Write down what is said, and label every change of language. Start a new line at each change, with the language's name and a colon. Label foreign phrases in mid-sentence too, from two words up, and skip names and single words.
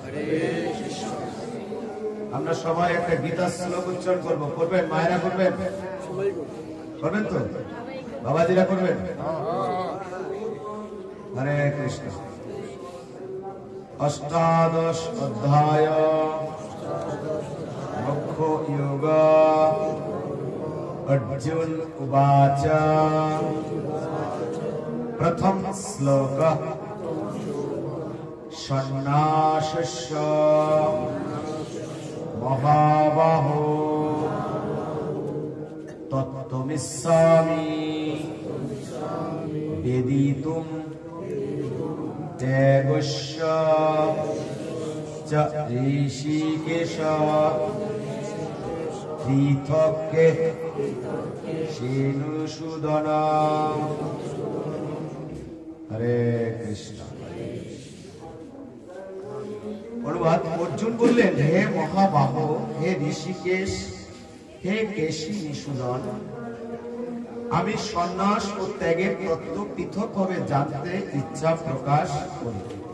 Bangla: আমরা সবাই একটা গীতা শ্লোক উচ্চারণ করবো। করবেন? মায়েরা করবেন? করবেন তো? বাবাজিরা করবেন? হরে কৃষ্ণ। অষ্টাদশ অধ্যায় মোক্ষ যোগ।
Sanskrit: अर्जुन उवाच प्रथम श्लोक सन्नासस्य महाबाहो तत्त्वमिच्छामि वेदितुं त्यागस्य च ऋषिकेश পৃথক্কে সেনুসূদন।
Bangla: হরে কৃষ্ণ। অনুবাদ: অর্জুন বললেন, হে মহাবাহ, হে ঋষিকেশ, হে কেশী নিষূদন, আমি সন্ন্যাস ও ত্যাগের তত্ত্ব পৃথকভাবে জানতে ইচ্ছা প্রকাশ করি।